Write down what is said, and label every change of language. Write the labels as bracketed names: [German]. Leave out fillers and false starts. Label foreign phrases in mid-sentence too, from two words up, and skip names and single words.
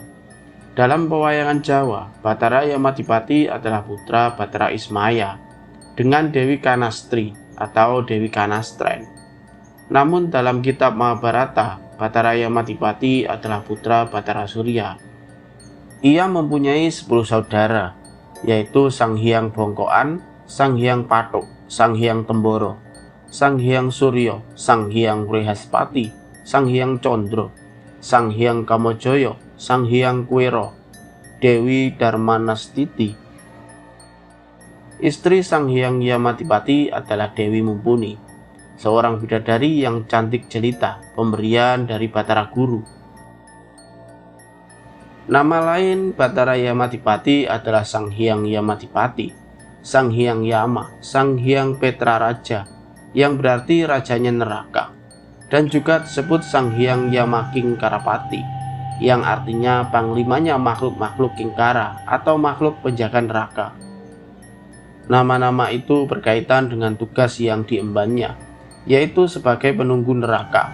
[Indonesian] Dalam pewayangan Jawa, Batara Yamadipati adalah putra Batara Ismaya dengan Dewi Kanastri atau Dewi Kanastren. Namun dalam kitab Mahabharata, Batara Yamadipati adalah putra Batara Surya. Ia mempunyai 10 saudara, yaitu Sang Hyang Bongkoan, Sang Hyang Pathuk, Sang Hyang Temboro, Sang Hyang Suryo, Sang Hyang Wrihaspati, Sang Hyang Condro, Sang Hyang Kamajaya, Sang Hyang Kuwera, Dewi Darmanastiti. Istri Sang Hyang Yamadipati adalah Dewi Mumpuni, seorang bidadari yang cantik jelita, pemberian dari Batara Guru. Nama lain Batara Yamadipati adalah Sang Hyang Yamadipati, Sang Hyang Yama, Sang Hyang Petraraja, yang berarti rajanya neraka, dan juga disebut Sang Hyang Yamaking Karapati, yang artinya panglimanya makhluk-makhluk kingkara atau makhluk penjaga neraka. Nama-nama itu berkaitan dengan tugas yang diembannya, yaitu sebagai penunggu neraka.